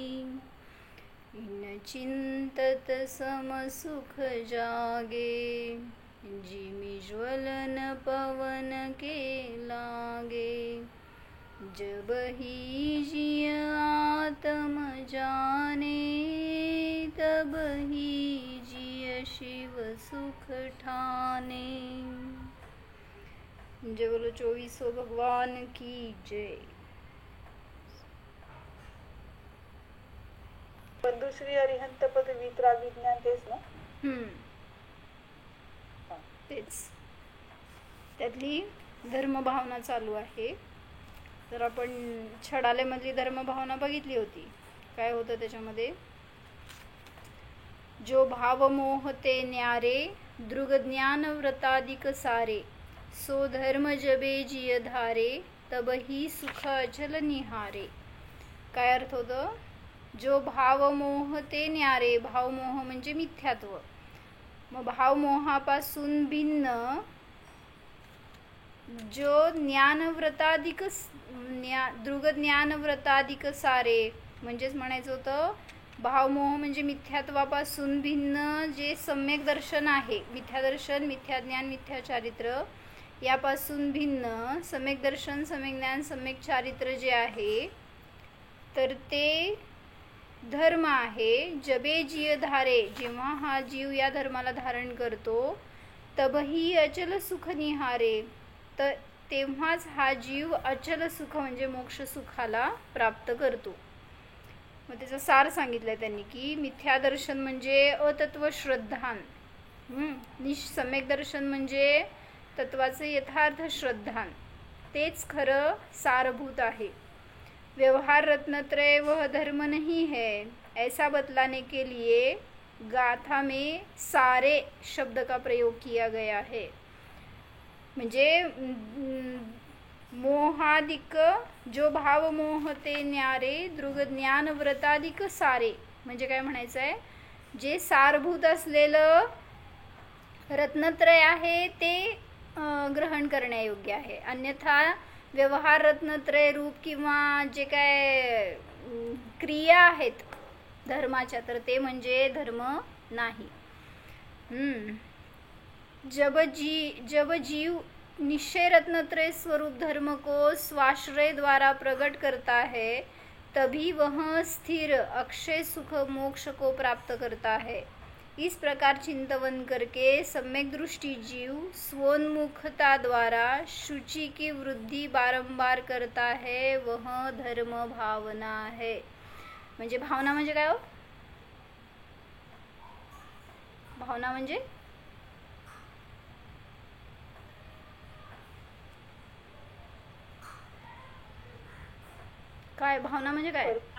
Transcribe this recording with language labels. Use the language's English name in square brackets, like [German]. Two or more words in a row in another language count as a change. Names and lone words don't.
[Hindi] इन चिंतत सम सुख जागे, जिमि ज्वलन पवन के लागे, जब ही जिय आत्म जाने, तब ही जिय शिव सुख ठाने। जय बोलो 24 भगवान की जय। [Marathi] बंधुश्री अरिहंत पद वितराग विज्ञान तेच ना? तेच, त्यातली धर्मभावना चालू आहे. तर आपण छडालेमधली धर्मभावना बघितली होती. काय होतं त्याच्यामध्ये? [Hindi] जो भाव मोह ते न्यारे, दृग ज्ञान व्रतादिक सारे, सो धर्म जबे जिय धारे, तब ही सुख अचल निहारे. [Marathi] काय अर्थ होतं? [Hindi] जो भाव मोह ते न्यारे, [Marathi] भाव मोह म्हणजे मिथ्यात्व. मग भाव मोहापासून भिन्न जो ज्ञानव्रताधिक [Hindi] दृग ज्ञानव्रताधिक सारे, [Marathi] म्हणजेच म्हणायचं होतं भावमोह म्हणजे मिथ्यात्वापासून भिन्न जे सम्यक दर्शन आहे, मिथ्यादर्शन, मिथ्याज्ञान, मिथ्याचारित्र, यापासून भिन्न सम्यक दर्शन, सम्यक ज्ञान, सम्यक चारित्र जे आहे, तर ते धर्म आहे. [Hindi] जबे जीय धारे, [Marathi] जेव्हा हा जीव या धर्माला धारण करतो, [Hindi] तबही अचल सुख निहारे, [Marathi] तर तेव्हाच हा जीव अचल सुख म्हणजे मोक्ष सुखाला प्राप्त करतो. मग त्याचा सार सांगितलंय त्यांनी की मिथ्यादर्शन म्हणजे अतत्व श्रद्धान, सम्यक दर्शन म्हणजे तत्वाचे यथार्थ श्रद्धान, तेच खरं सारभूत आहे. [Hindi] व्यवहार रत्नत्रय वह धर्म नहीं है, ऐसा बतलाने के लिए गाथा में सारे शब्द का प्रयोग किया गया है. [Marathi] म्हणजे [Hindi] मोहादिक जो भाव मोह ते न्यारे, दृग ज्ञान व्रतादिक सारे, [Marathi] म्हणजे काय म्हणायचं आहे? जे सारभूत असलेलं रत्नत्रय आहे ते ग्रहण करण्यायोग्य आहे. अन्यथा व्यवहार रत्नत्रय रूप किंवा जे काय क्रिया आहेत धर्माच्या, तर ते म्हणजे धर्म नाही. [Hindi] जब जीव निश्चय रत्नत्रय स्वरूप धर्म को स्वाश्रय द्वारा प्रकट करता है, तभी वह स्थिर अक्षय सुख मोक्ष को प्राप्त करता है. इस प्रकार चिंतन करके सम्यक दृष्टि जीव स्वोन्मुखता द्वारा शुचि की वृद्धि बारंबार करता है, वह धर्म भावना है. [Marathi] म्हणजे भावना म्हणजे काय हो? भावना म्हणजे काय? भावना म्हणजे काय?